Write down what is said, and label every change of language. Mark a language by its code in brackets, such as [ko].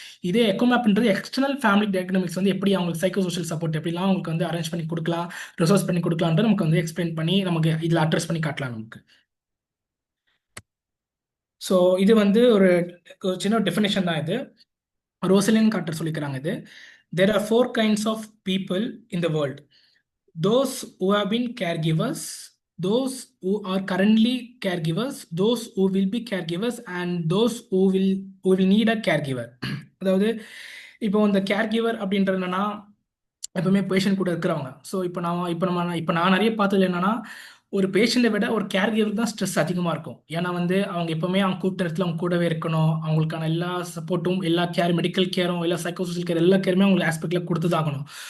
[ta] இதே echo மேப்ன்றது external family டயக்னமிக்ஸ் வந்து எப்படி அவங்களுக்கு சைக்கோ சோஷியல் சப்போர்ட் எப்படிலாம் அவங்களுக்கு வந்து அரேஞ்ச் பண்ணி கொடுக்கலாம், ரிசோர்ஸ் பண்ணி கொடுக்கலான்ட்டு நமக்கு வந்து எக்ஸ்பிளைன் பண்ணி நமக்கு இதில் அட்ரஸ் பண்ணி காட்டலாம் நமக்கு. ஸோ இது வந்து ஒரு சின்ன டெஃபினேஷன் தான் இது. ரோசலின் கார்ட்டர் சொல்லிக்கிறாங்க இது. [en] There are four kinds of people in the world: those who have been caregivers, those who are currently caregivers, those who will be caregivers, and those who will need a caregiver. [ta] அதாவது இப்போ இந்த caregiver அப்படின்றது என்னன்னா எப்பவுமே patient கூட இருக்கிறவங்க. So இப்போ நான் நிறைய பார்த்தது என்னன்னா ஒரு பேஷண்ட்டை விட ஒரு கேர்கிவருக்கு தான் ஸ்ட்ரெஸ் அதிகமாக இருக்கும். ஏன்னா வந்து அவங்க எப்பவுமே அவங்க கூப்பிட்ட இடத்துல அவங்க கூடவே இருக்கணும், அவங்களுக்கான எல்லா சப்போர்ட்டும் எல்லா கேர் மெடிக்கல் கேரும் எல்லா சைக்கோசோஷியல் கேர் எல்லா கேருமே அவங்களுக்கு ஆஸ்பெக்டில் கொடுத்துதாகணும்.